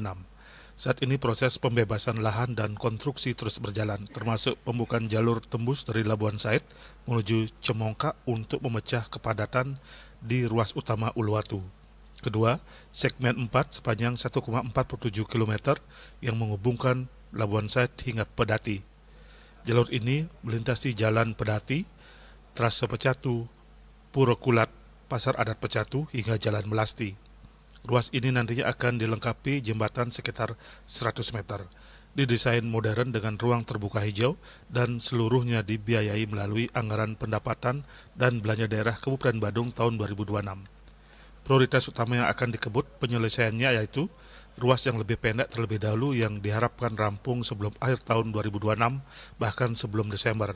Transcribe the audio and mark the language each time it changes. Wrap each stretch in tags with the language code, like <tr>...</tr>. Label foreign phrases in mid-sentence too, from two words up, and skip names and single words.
<id>Saat ini proses pembebasan lahan dan konstruksi terus berjalan, termasuk pembukaan jalur tembus dari Labuan Said menuju Cemongkak untuk memecah kepadatan di ruas utama Uluwatu. Kedua, segmen 4 sepanjang 1,47 km yang menghubungkan Labuan Said hingga Pedati. Jalur ini melintasi Jalan Pedati, Trase Pecatu, Puro Kulat, Pasar Adat Pecatu hingga Jalan Melasti. Ruas ini nantinya akan dilengkapi jembatan sekitar 100 meter. Didesain modern dengan ruang terbuka hijau dan seluruhnya dibiayai melalui anggaran pendapatan dan belanja daerah Kabupaten Badung tahun 2026. Prioritas utama yang akan dikebut penyelesaiannya yaitu ruas yang lebih pendek terlebih dahulu yang diharapkan rampung sebelum akhir tahun 2026, bahkan sebelum Desember.</id>